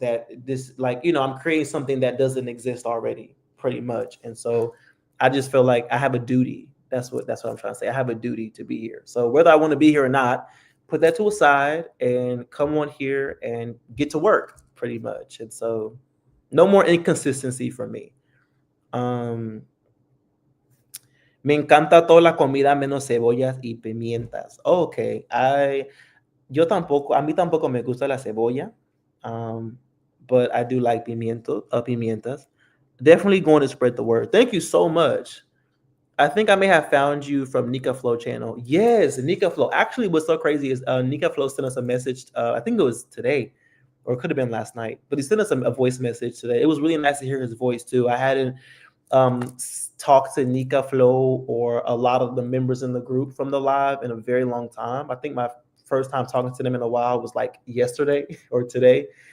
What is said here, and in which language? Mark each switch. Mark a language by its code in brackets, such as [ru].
[en] That this like I'm creating something that doesn't exist already, pretty much. And so I just feel like I have a duty. That's what I'm trying to say. I have a duty to be here. So whether I want to be here or not, put that to a side and come on here and get to work, pretty much. And so no more inconsistency for me. [es] Um, Me encanta toda la comida menos cebollas y pimientas. Okay, a mí tampoco me gusta la cebolla, um, [en] but I do like [es] pimientas. [en] Definitely going to spread the word. Thank you so much. I think I may have found you from Nika Flow channel. Yes, Nika Flow. Actually, what's so crazy is Nika Flow sent us a message. I think it was today, or it could have been last night. But he sent us a voice message today. It was really nice to hear his voice too. I hadn't talked to Nika Flow or a lot of the members in the group from the live in a very long time. I think my first time talking to them in a while was like yesterday or today.